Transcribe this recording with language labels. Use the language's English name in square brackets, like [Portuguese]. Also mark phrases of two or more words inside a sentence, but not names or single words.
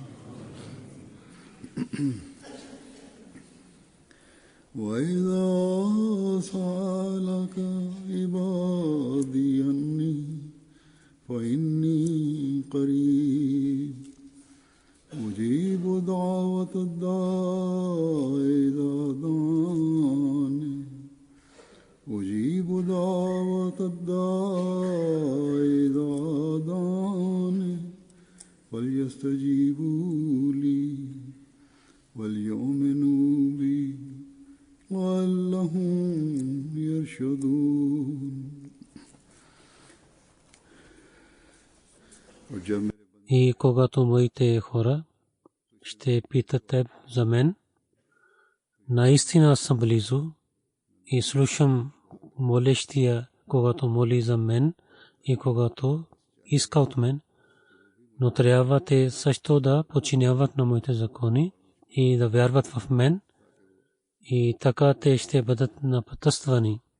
[Arabic] وإذا سألك عبادي عني فإني قريب أجيب دعوة الداع إذا دعاني أجيب دعوة الداع إذا دعاني فليستجيبوا لي وليؤمنوا بي لعلهم يرشدون. [Bulgarian] И когато моите хора ще питат теб за мен, наистина съм близо и слушам молещия, когато моли за мен и когато иска от мен, но трябва те също да подчиняват на моите закони и да вярват в мен, и така те ще бъдат напътствани.